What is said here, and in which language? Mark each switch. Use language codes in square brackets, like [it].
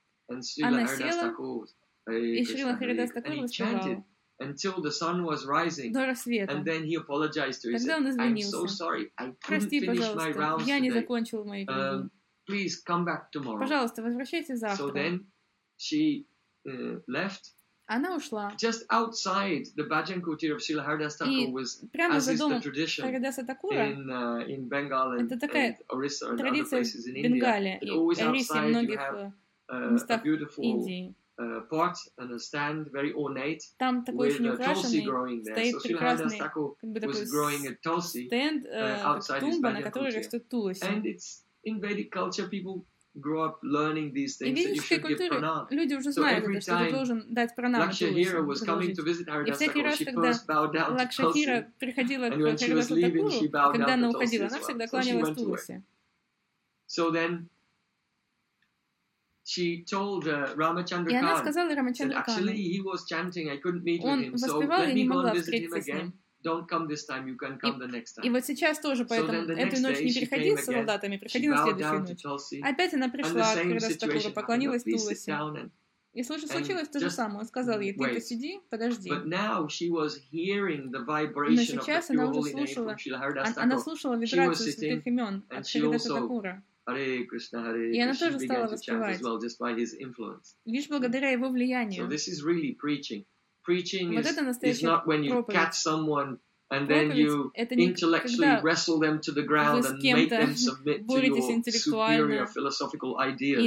[ru] Она села, и Шрила Харидас Такур воспевал. [en] Until the sun was rising. [ru] До рассвета. [en] And then he apologized to her. [ru] Тогда он извинился. [en] I'm so sorry. I [ru] прости, пожалуйста, [en] my rounds [ru] я не закончил мои круги. [en] Please come back tomorrow. [ru] Пожалуйста, возвращайтесь завтра. [en] So then she left. [ru] Она ушла. [en] Just outside the Bhajan Kutir of Srila Haridas Thakur was, as is the tradition in Bengal and Orissa and other places in [ru] Бенгалия, [en] India, but always [ru] Орисе [en] outside you have a beautiful [ru] Индии. [en] Pot and a stand, very ornate, [ru] там такой [en] with a tulsi growing there. So Srila Haridas Thakur was growing a tulsi stand, outside [ru] тумба, [en] his Bhajan Kutir. And it's in Vedic culture, people grow up learning these things, [ru] и ведической культуре люди уже знают, [en] so [ru] это, что ты должен дать пранаму. [en] Lakshahira was coming to visit Haridas Thakur. [ru] И всякий раз, когда Лакшахира приходила к Харидасу Такуру, когда она уходила, она всегда кланялась Тулси. [en] So then she told Рамачандра Кан. [ru] И она сказала Рамачандра Кану. [en] Actually, he was chanting. I couldn't meet [ru] он [en] with him. [ru] Воспевал, [en] so let me go and visit him again. Don't come this time, you can come the next time. [ru] И вот сейчас тоже, поэтому [en] so the [ru] эту ночь не переходи с солдатами, приходи на следующую ночь. Опять она пришла к Харидасу Такуру, поклонилась Туласе. И слушай, случилось то же самое. Он сказал ей, ты посиди, подожди. Но сейчас она уже слушала, она слушала вибрацию святых имен от Харидаса Такура. И она тоже стала воспевать. Лишь благодаря его влиянию. [en] So this is really preaching. Preaching [ru] вот [en] is not when you [ru] проповедь. [en] Catch someone and then you intellectually wrestle them to the ground and make them submit to your superior philosophical ideas.